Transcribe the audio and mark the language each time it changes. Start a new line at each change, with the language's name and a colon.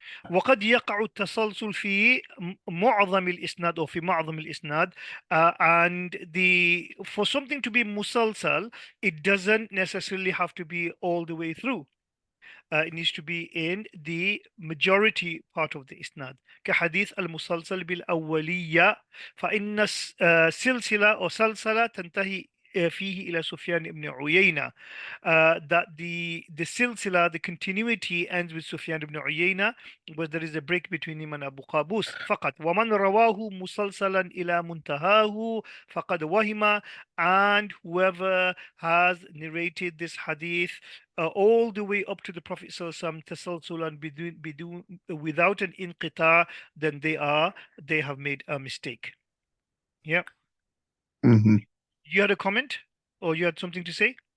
Arabic: وقد يقع التسلسل في معظم الإسناد أو في معظم الإسناد.
English: And the for something to be musalsal, it doesn't necessarily have to be all the way through. It needs to be in the majority part of the إسناد.
Arabic: كحديث المسلسل بالأولية فإن السلسلة أو سلسلة تنتهي فيه إلى سفيان بن عيينة.
English: That the silsila, the continuity ends with Sufyan ibn Uyayna, but there is a break between him and Abu Qabus فقط.
Arabic: ومن رواه مسلسلا إلى منتهاه فقد وهم.
English: And whoever has narrated this hadith all the way up to the Prophet Sallallahu tasalsulan without an inqita, then they have made a mistake. Yeah. Hmm. You had a comment or you had something to say?